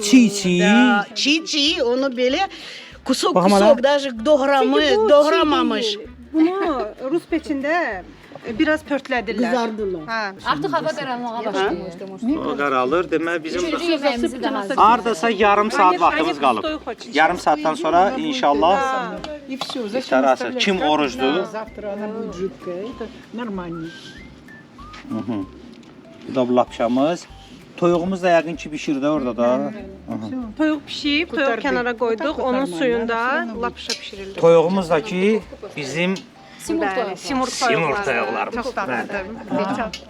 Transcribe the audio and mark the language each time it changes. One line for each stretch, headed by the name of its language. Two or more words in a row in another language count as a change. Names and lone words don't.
Azerbaijani: Çiğ, onu belə
Russian: кусок даже
Azerbaijani: doğramamış. Bunu Rus peçində biraz pörtlədirlər. Qızardılar. Hə. Artıq hava qaranlığa başlayır. O qaralır. Demək bizim Üçüncü yeməğimizi də hazır. hardasa yarım saat vaxtımız qalıb. Yarım saatdan sonra inşallah
Russian: И все, зачем
Azerbaijani: tarası.
Russian: оставлять?
Azerbaijani: Kim orucdur?
Russian: Завтра она будет жидкая, это нормально.
Azerbaijani: Bu da bu lapşamız. Toyuğumuz da yəqin ki pişir də orada da. Toyuq pişib, toyuq kənara qoyduq, onun suyunda lapşa bişirilir. Toyuğumuz da ki bizim Simurq toyuqları. Simurq Simurq toyuqları. Çox dadlıdır. Çox.